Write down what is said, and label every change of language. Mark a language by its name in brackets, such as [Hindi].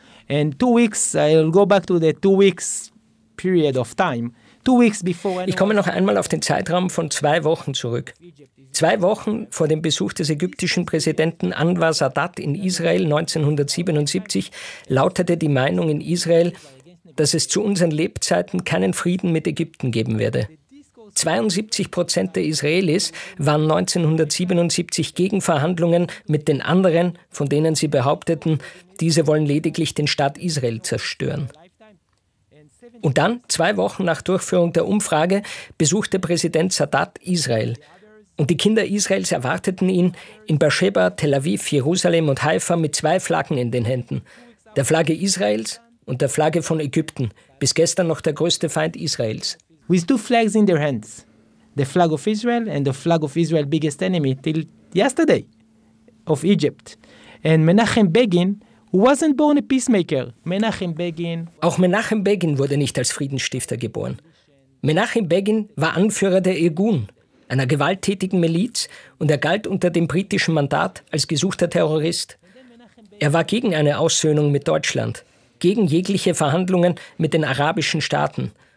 [English] And 2 weeks, I'll go back to the 2 weeks period of time. 2 weeks before. [German] Ich komme noch einmal auf den Zeitraum von 2 Wochen zurück. 2 Wochen vor dem Besuch des ägyptischen Präsidenten Anwar Sadat in Israel 1977 lautete die Meinung in Israel, dass es zu unseren Lebzeiten keinen Frieden mit Ägypten geben werde. 72% der Israelis waren 1977 gegen Verhandlungen mit den anderen, von denen sie behaupteten, diese wollen lediglich den Staat Israel zerstören. Und dann, 2 Wochen nach Durchführung der Umfrage, besuchte Präsident Sadat Israel. Und die Kinder Israels erwarteten ihn in Beersheba, Tel Aviv, Jerusalem und Haifa mit 2 Flaggen in den Händen. Der Flagge Israels und der Flagge von Ägypten, bis gestern noch der größte Feind Israels. [English] With 2 flags in their hands, the flag of Israel and the flag of Israel's biggest enemy till yesterday, of Egypt. And Menachem Begin, who wasn't born a peacemaker, Menachem Begin. [German] Auch Menachem Begin wurde nicht als Friedensstifter geboren. Menachem Begin war Anführer der Irgun, einer gewalttätigen Miliz, und er galt unter dem britischen Mandat als gesuchter Terrorist. Er war gegen eine Aussöhnung mit Deutschland, gegen jegliche Verhandlungen mit den arabischen Staaten.